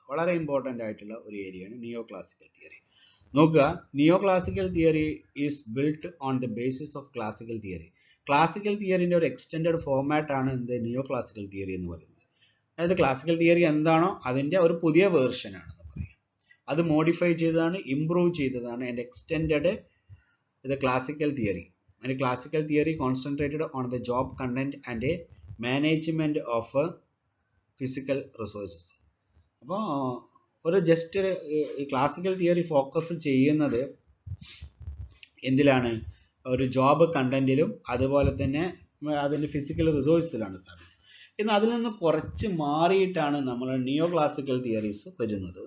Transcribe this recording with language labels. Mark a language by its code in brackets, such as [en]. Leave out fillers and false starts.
[ml] വളരെ ഇമ്പോർട്ടൻ്റ് ആയിട്ടുള്ള ഒരു ഏരിയയാണ് [en] Neo classical theory. നോക്കുക, neo classical theory is built on the basis of classical theory. [ml] Classical തിയറിൻ്റെ ഒരു എക്സ്റ്റെൻഡഡ് ഫോർമാറ്റ് ആണ് എന്ത് നിയോ ക്ലാസിക്കൽ തിയറി എന്ന് പറയുന്നത്. അതായത് ക്ലാസിക്കൽ തിയറി എന്താണോ അതിൻ്റെ ഒരു പുതിയ വേർഷൻ ആണെന്ന് പറയാം. അത് മോഡിഫൈ ചെയ്തതാണ്, ഇംപ്രൂവ് ചെയ്തതാണ് [en] And extended the classical theory. And classical theory concentrated on the job content and a management of physical resources. [ml] അപ്പോൾ ഒരു ജസ്റ്റ് ക്ലാസിക്കൽ തിയറി ഫോക്കസ് ചെയ്യുന്നത് എന്തിലാണ്, ഒരു ജോബ് കണ്ടന്റിലും അതുപോലെ തന്നെ അതിൻ്റെ ഫിസിക്കൽ റിസോഴ്സിലാണ് സ്ഥാപിക്കുന്നത്. എന്നാൽ അതിൽ നിന്ന് കുറച്ച് മാറിയിട്ടാണ് നമ്മൾ നിയോ ക്ലാസിക്കൽ തിയറീസ് വരുന്നത്.